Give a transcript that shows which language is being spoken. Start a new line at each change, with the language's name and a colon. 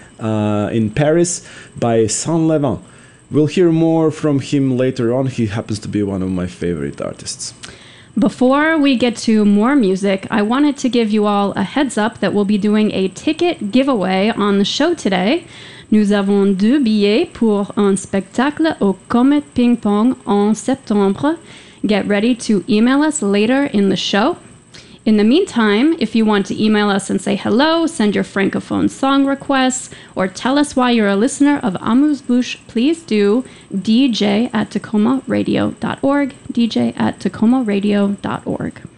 English: In Paris by Saint Levant. We'll hear more from him later on. He happens to be one of my favorite artists. Before we get to more music, I wanted to give you all a heads up that we'll be doing a ticket giveaway on the show today.
French: Nous avons deux billets pour un spectacle au Comet Ping Pong en septembre.
English: Get ready to email us later in the show. In the meantime, if you want to email us and say hello, send your francophone song requests, or tell us why you're a listener of Amuse Bouche, please do dj@tacomaradio.org, dj@tacomaradio.org.